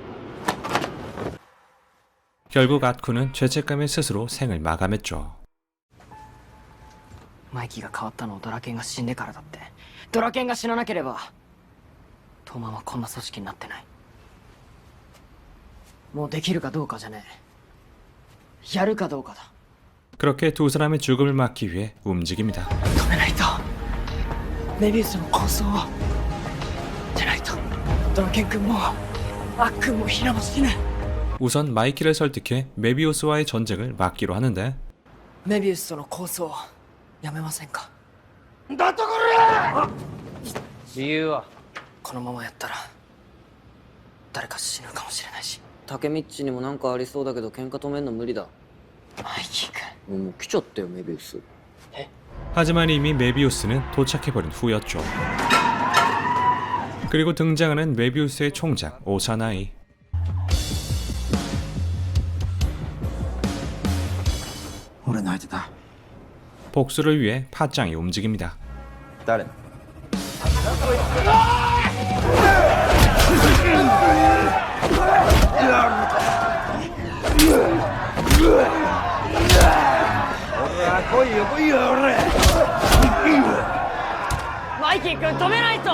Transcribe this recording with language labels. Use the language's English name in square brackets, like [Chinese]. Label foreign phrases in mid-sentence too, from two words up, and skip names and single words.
[Korean] 결국 앗쿤은 죄책감에 스스로 생을 마감했죠. [Japanese] マイキーが変わったのをドラケンが死んでからだって。ドラケンが死ななければトーマンはこんな組織になってない。もうできるかどうかじゃねえ、やるかどうかだ。 [Korean] 그렇게 두 사람의 죽음을 막기 위해 움직입니다. [Japanese] 止めないと。メビウスの構想をじゃないとドラケン君もアッくんもヒナも死ぬ。 [Korean] 우선 마이키를 설득해 메비우스와의 전쟁을 막기로 하는데 [Japanese] メビウスとの構想やめませんか。理由は？このままやったら誰か死ぬかもしれないし。竹道にもなんかありそうだけど喧嘩止めんの無理だ。マイキー君。もう来ちゃったよメビウス。 [Korean] 하지만 이미 메비우스는 도착해버린 후였죠. 그리고 등장하는 메비우스의 총장 오사나이. [Japanese] 俺の相手だ。 [Korean] 복수를 위해 팟짱이 움직입니다. [Japanese] 誰？マイキー君止めないと。